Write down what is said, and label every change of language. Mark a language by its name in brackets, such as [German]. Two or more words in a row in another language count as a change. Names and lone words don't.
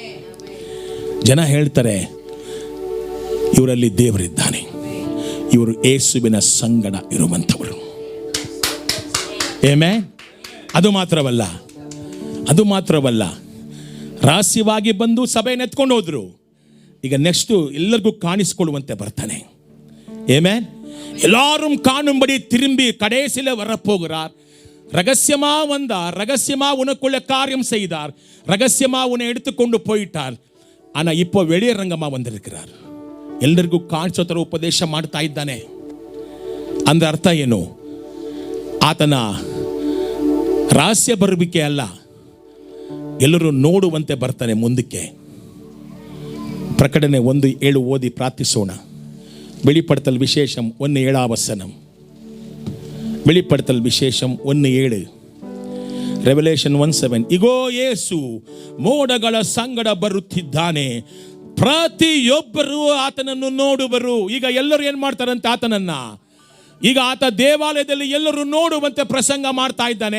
[Kannada] ಜನ ಹೇಳ್ತಾರೆ, ಇವರಲ್ಲಿ ದೇವರಿದ್ದಾನೆ, ಇವರು ಯೇಸುವಿನ ಸಂಗಡ ಇರುವಂಥವರು. ಆಮೆನ್. ಅದು ಮಾತ್ರವಲ್ಲ, ರಹಸ್ಯವಾಗಿ ಬಂದು ಸಭೆಯನ್ನು ಎತ್ಕೊಂಡು ಹೋದ್ರು. ಈಗ ನೆಕ್ಸ್ಟು ಎಲ್ಲರಿಗೂ ಕಾಣಿಸ್ಕೊಳ್ಳುವಂತೆ ಬರ್ತಾನೆ. ಆಮೆನ್. [Tamil] எல்லாரும் காணும்படி திரும்பி கடைசியில் வரப்போகிறார். ரகசியமா உனக்குள்ள காரியம் செய்தார், ரகசியமா உன்னை எடுத்துக்கொண்டு போயிட்டார். ஆனால் இப்போ வெளியரங்கமா வந்திருக்கிறார். [Kannada] ಎಲ್ಲರಿಗೂ ಕಾಣಿಸೋ ಥರ ಉಪದೇಶ ಮಾಡ್ತಾ ಇದ್ದಾನೆ. ಅಂದ್ರೆ ಅರ್ಥ ಏನು? ಆತನ ರಹಸ್ಯ ಬರುವಿಕೆ ಅಲ್ಲ, ಎಲ್ಲರೂ ನೋಡುವಂತೆ ಬರ್ತಾನೆ ಮುಂದಕ್ಕೆ. ಪ್ರಕಟಣೆ 1:7 ಓದಿ ಪ್ರಾರ್ಥಿಸೋಣ. [Tamil] வெளிப்படுத்தல் விசேஷம் 1:7 வசனம். வெளிப்படுத்தல் விசேஷம் 1:7. [Kannada] ರೆವಲೇಷನ್ 1:7. ಇಗೋ ಯೇಸು ಮೋಡಗಳ ಸಂಗಡ ಬರುತ್ತಿದ್ದಾನೆ, ಪ್ರತಿಯೊಬ್ಬರು ಆತನನ್ನು ನೋಡುವರು. ಈಗ ಎಲ್ಲರೂ ಏನು ಮಾಡ್ತಾರಂತೆ? ಆತನನ್ನ ಈಗ ಆತ ದೇವಾಲಯದಲ್ಲಿ ಎಲ್ಲರೂ ನೋಡುವಂತೆ ಪ್ರಸಂಗ ಮಾಡ್ತಾ ಇದ್ದಾನೆ.